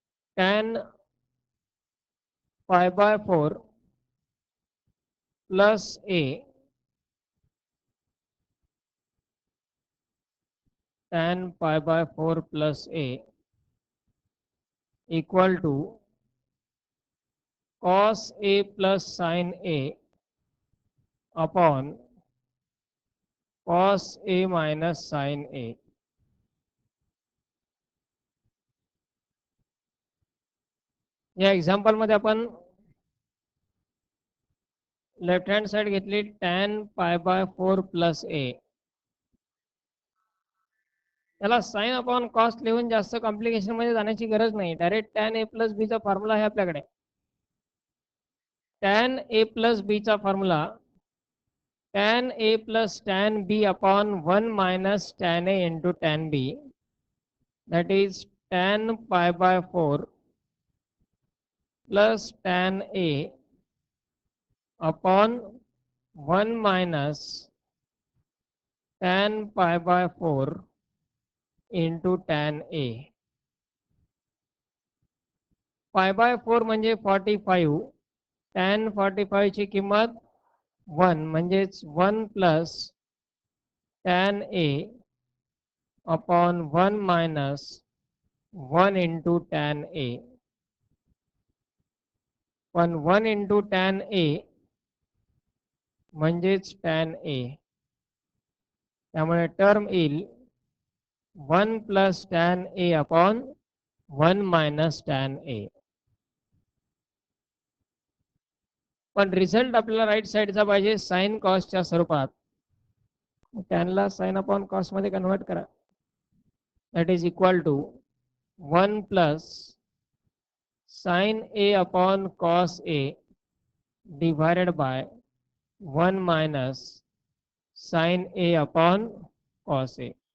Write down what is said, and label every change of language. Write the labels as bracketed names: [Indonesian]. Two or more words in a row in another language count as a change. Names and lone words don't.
[English] tan pi by 4 plus a tan pi by 4 plus a equal to cos a plus sin a upon cos a minus sin a. [Marathi] या एक्झाम्पल मध्ये आपण [English] left hand side [Marathi] घेतली [English] tan pi by 4 plus a. [Marathi] त्याला [English] sine upon cos [Marathi] लिहून जास्त कॉम्प्लिकेशन मध्ये जाण्याची गरज नाही. डायरेक्ट [English] tan a plus b [Marathi] चा फॉर्म्युला आहे आपल्याकडे. [English] tan a plus b चा फॉर्म्युला tan a plus tan b upon 1 minus tan a into tan b, that is tan pi by 4 plus tan a upon 1 minus tan pi by 4 into tan a. pi by 4 म्हणजे 45, tan 45 [Marathi] ची किंमत [English] 1 म्हणजेच 1 plus tan a upon 1 minus 1 into tan a. पण 1 into tan a म्हणजेच tan a. [Marathi] त्यामुळे टर्म येईल [English] 1 plus tan a upon 1 minus tan a. [Marathi] पण रिझल्ट आपल्याला राईट साइडचा पाहिजे साइन कॉसच्या स्वरूपात. टॅनला [English] sine upon cos [Marathi] मध्ये कन्वर्ट करा. [English] that is equal to 1 plus sine a upon cos a divided by 1 minus sine a upon cos a.